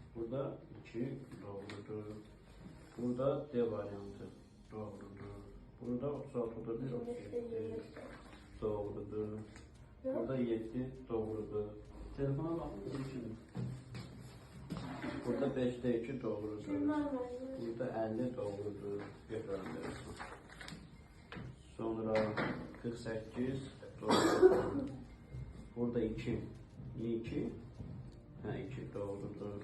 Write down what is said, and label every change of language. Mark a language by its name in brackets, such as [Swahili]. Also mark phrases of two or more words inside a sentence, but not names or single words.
[Turkish] Burada 2 doğrudur. Burada D variantı doğrudur. Burada 36'da 1, 37 doğrudur. Burada 7 doğrudur. Telefona bakın şimdi. Burada 5'te 2 doğrudur. Burada 50 doğrudur. Götürülüyorsun. Sonra 48 doğrudur. Burada 2. Niye 2? Ha 2 doğrudur.